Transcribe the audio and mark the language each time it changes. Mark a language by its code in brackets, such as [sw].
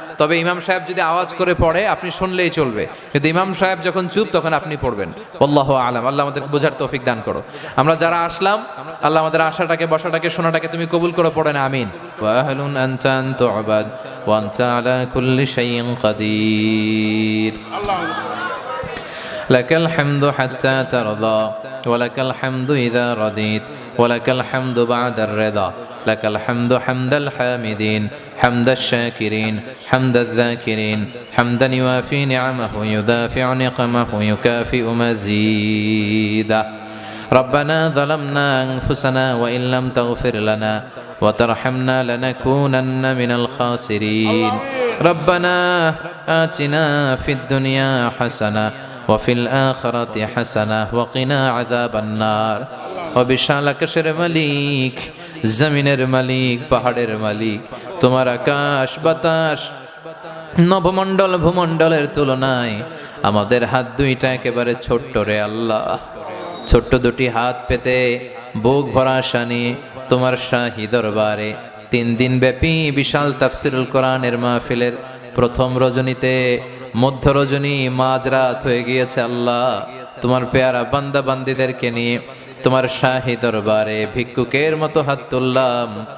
[bn] তবে ইমাম সাহেব যদি আওয়াজ করে পড়ে আপনি শুনলেই চলবে, কিন্তু ইমাম সাহেব যখন চুপ তখন আপনি পড়বেন। আল্লাহু আলাম। আল্লাহ আমাদেরকে বোঝার তৌফিক দান করো। আমরা যারা আসলাম, আল্লাহ আমাদের আশাটাকে বসাটাকে শোনাটাকে তুমি কবুল করো। পড়েন আমিন। [ar] ওয়া আহলুন আনতা আন তু'বাদ ওয়া আনতা আলা কুল্লি শাইইন কাদির। لك الحمد حتى ترضى ولك الحمد إذا رضيت ولك الحمد بعد الرضا لك الحمد حمد الحامدين حمد الشاكرين حمد الذاكرين حمدا يوافي نعمه يدافع نقمه يكافئ مزيدا ربنا ظلمنا أنفسنا وإن لم تغفر لنا وترحمنا لنكونن من الخاسرين ربنا آتنا في الدنيا حسنة وفي الآخرة حسنة وقنا عذاب النار [bn] وبشان আকাশের মালিক, জমিনের মালিক, পাহাড়ের মালিক, তোমার আকাশ বাতাস নভমণ্ডল ভূমণ্ডলের তুলনায় আমাদের হাত দুইটা একেবারে ছোট্ট রে আল্লাহ। ছোট্ট দুটি হাত পেতে বুক ভরা শানি তোমার শাহী দরবারে 3 দিন ব্যাপী বিশাল তাফসিরুল কোরআনের মাহফিলের প্রথম রজনীতে মধ্য রজনী মাঝরাত হয়ে গিয়েছে আল্লাহ। তোমার পেয়ারা বান্দা বান্দীদেরকে নিয়ে তোমার শাহী দরবারে ভিক্ষুকের মতো হাত তুললাম।